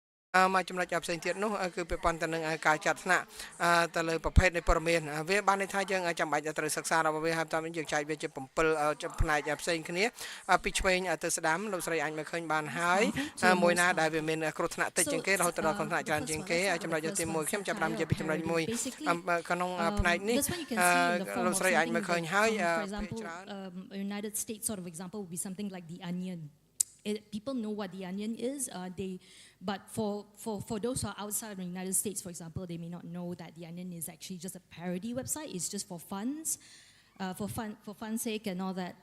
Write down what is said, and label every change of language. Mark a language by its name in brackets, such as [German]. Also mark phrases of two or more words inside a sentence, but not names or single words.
[Khmer] មកចំណុចផ្សេងទៀតនោះគឺពាក់ព័ន្ធទៅនឹងការចាត់ថ្នាក់ទៅលើប្រភេទនៃព័ត៌មានវាបានន័យថាយើងចាំបាច់ត្រូវសិក្សារបស់វាហើយតាមយើងចែកវាជា7ផ្នែកផ្សេងគ្នាពីឆ្វេងទៅស្ដាំលោកស្រីអាចមើលឃើញបានហើយមួយណាដែលវាមានគ្រោះថ្នាក់តិចជាងគេរហូតដល់គ្រោះថ្នាក់ច្រើនជាងគេចំណុចទី1ខ្ញុំចាប់ផ្ដើមជាពីចំណុច1ក្នុងផ្នែកនេះលោកស្រីអាចមើលឃើញហើយ [English] United States sort of example would be something like the onion. People know what the onion is. But for those who are outside of the United States, for example, they may not know that the onion is actually just a parody website. It's just for funds, for fun's sake and all that.